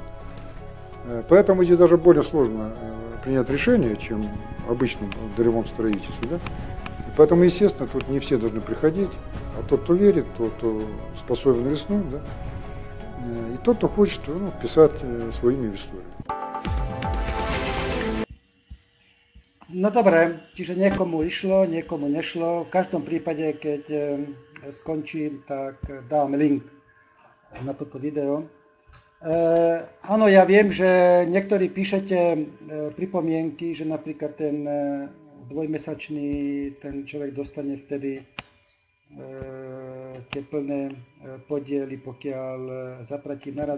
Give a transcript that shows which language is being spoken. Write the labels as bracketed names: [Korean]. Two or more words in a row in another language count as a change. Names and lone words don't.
[Russian] Поэтому здесь даже более сложно принять решение, чем в обычном долевом строительстве. Да? И поэтому, естественно, тут не все должны приходить, а тот, кто верит, тот, кто способен рискнуть, да? И тот, кто хочет вписать свое имя в историю. [Slovak] No dobre, čiže niekomu išlo, niekomu nešlo. V každom prípade, keď skončím, tak dám link na toto video. Áno, ja viem, že niektorí píšete pripomienky, že napríklad ten dvojmesačný ten človek dostane vtedy tie plné podiely, pokiaľ zaplatí naraz.